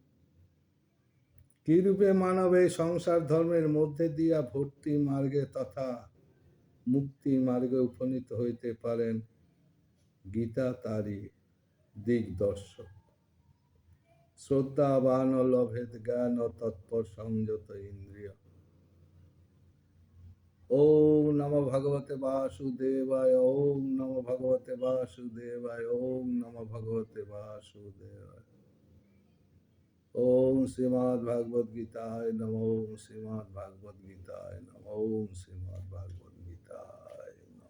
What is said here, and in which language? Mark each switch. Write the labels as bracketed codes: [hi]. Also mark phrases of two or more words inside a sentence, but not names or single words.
[bn] কিরূপে মানব এই সংসার ধর্মের মধ্যে দিয়া ভক্তি মার্গে তথা মুক্তি মার্গে উপনীত হইতে পারেন, গীতা তারই দিগদর্শক। [sa] শ্রদ্ধাবান ও লভেদ জ্ঞান ও তৎপর সংযত ইন্দ্রিয়। ওম নমো ভগবতে বাসুদেবায়। ওম নমো ভগবতে বাসুদেবায়। ওম নমো ভগবতে বাসুদেবায়। ओम श्रीमद् भागवत गीताय नमः। ओम श्रीमद् भागवत गीताय नमः। ओम श्रीमद् भागवत गीताय नमः।